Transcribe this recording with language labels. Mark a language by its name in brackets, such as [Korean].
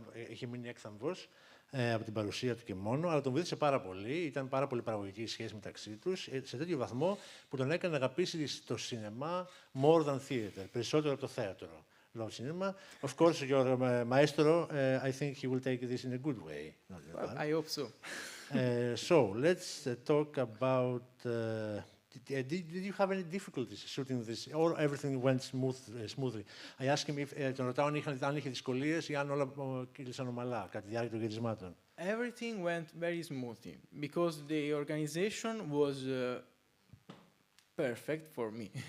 [Greek] Είχε μείνει έκθαμβος από την παρουσία του και μόνο, αλλά τον βοήθησε πάρα πολύ. Ήταν πάρα πολύ παραγωγική η σχέση μεταξύ τους, σε τέτοιο βαθμό που τον έκανε να αγαπήσει το σινεμά [English] more than theater, [Greek] περισσότερο από το θέατρο. [English] Love cinema. Of course, your maestro, I think he will take this in a good way. I hope so. So, let's talk about... Did you have any difficulties shooting this, or everything went smoothly? I asked him if [Greek] τον ρωτάω αν είχε δυσκολίες ή αν όλα κύλησαν ομαλά κατά τη διάρκεια των γυρισμάτων. [English] Everything went very smoothly because the organization was perfect for me.